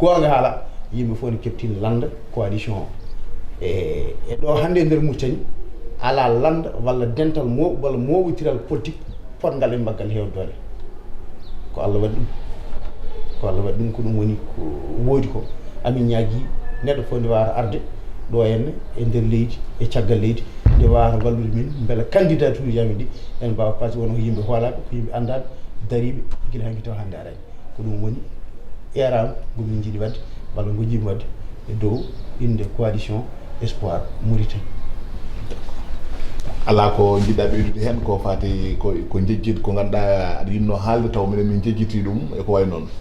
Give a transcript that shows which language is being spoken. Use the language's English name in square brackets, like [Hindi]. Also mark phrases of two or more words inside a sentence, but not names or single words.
[Fula] goonga haala yimɓe fof ne keptine landa coalition o e ɗo hannde e ndeer Mauritanie ala landa walla dental walla moɓotiral politique potngal e mbaggal heewde doole ko Allah waɗi ɗum ko Allah waɗi ɗum ko ɗum woni ko woodi ko amin ñaagui neɗɗo fof nde wawata arde ɗo henne e ndeer leydi e caggal leydi nde wawata wallude min beele candidature uji amin ɗi en mbawa [French] par ce que [Fula] wono ko yimɓe hoolaɓe ko yimɓe andaɓe dariɓe guila hanki taw hannde arani ko ɗum woni erago gomin jiiɗi wadde walla gojjimi wadde e dow inde coalition espoir Mauritanie. ala ko jiɗɗa ɓeydude hen ko fati ko jejjid ko ganduɗa aɗa yinno haalde taw minen min jejjiti ɗum e ko way noon